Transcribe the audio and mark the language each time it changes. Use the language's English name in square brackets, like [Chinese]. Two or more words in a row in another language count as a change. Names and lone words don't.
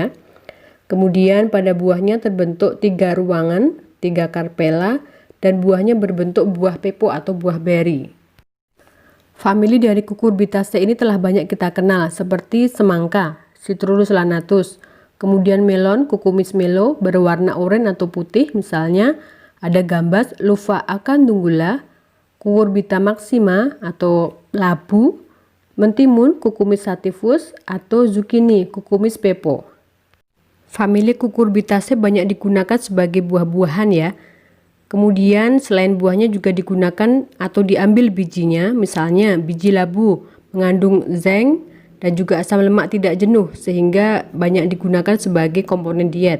[Indonesian] Kemudian pada buahnya terbentuk 3 ruangan, 3 karpela, dan buahnya berbentuk buah pepo atau buah beri. Famili dari Cucurbitaceae ini telah banyak kita kenal seperti semangka, Citrus lanatus, Kemudian melon, Cucumis melo, berwarna oranye atau putih, misalnya ada gambas, Lupha acanthogyla, Cucurbita maxima atau labu, mentimun, Cucumis sativus, atau zucchini, Cucumis pepo. Famili Cucurbitaceae banyak digunakan sebagai buah-buahan ya. Kemudian selain buahnya juga digunakan atau diambil bijinya, misalnya biji labu mengandung zinc dan juga asam lemak tidak jenuh sehingga banyak digunakan sebagai komponen diet.